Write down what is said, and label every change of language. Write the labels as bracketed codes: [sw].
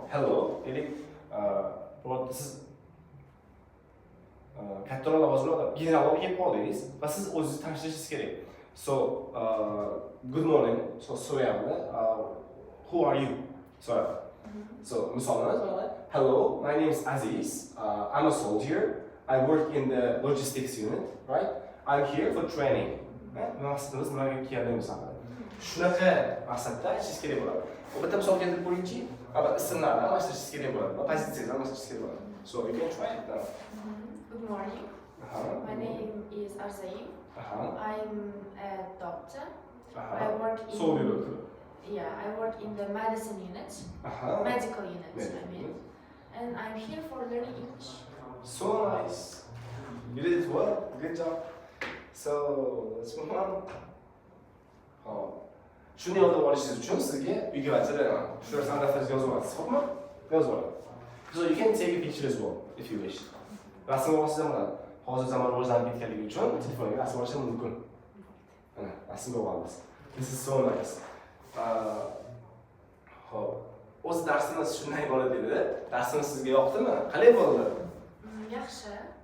[en] Hello, [uz] deylik, siz kattaroq lavozimda generalga kelib qoldingiz va siz o'zingizni tanishtirishingiz kerak. [en] So, good morning. So, [uz] so'rayapti. [en] Who are you? [uz] So'rayapti. [en] So, [uz] misolni, [en] hello, my name is Aziz. I'm a soldier. I work in the logistics unit, right? I'm here for training. [uz] Maqsadimiz nimaga kelganimiz haqida. Shunaqa maqsadda aytishingiz kerak bo'ladi. Bitta misol keltirib ko'ringchi. Ismlarni almashtirishingiz kerak bo'ladi. Pozitsiyani almashtirishingiz kerak bo'ladi. [en] So, you can try it now. Good morning. My name is Arzaim. I'm a doctor. I work in I work in the medicine unit, medical unit, I mean, and I'm here for learning English. So nice. You did it well. Good job. So let's move on. [uz] Shuni yodlab olishingiz uchun sizga uyga va'da beraman. Shu narsani daftaringizga yozib olasiz, xo'pmi? Yozib oling. [en] So you can take a picture as well if you wish. [uz] Rasm olsangiz ham bo'ladi. Hozir zamon rivojlanib ketganligi uchun telefonga rasm olish ham mumkin. Mana, rasmga olamiz. [en] This is so nice. [uz] Xo'p. O'z darsimiz shunday bo'ladi dedi. Darsimiz sizga yoqdimi? Qalay bo'ldi? Yaxshi.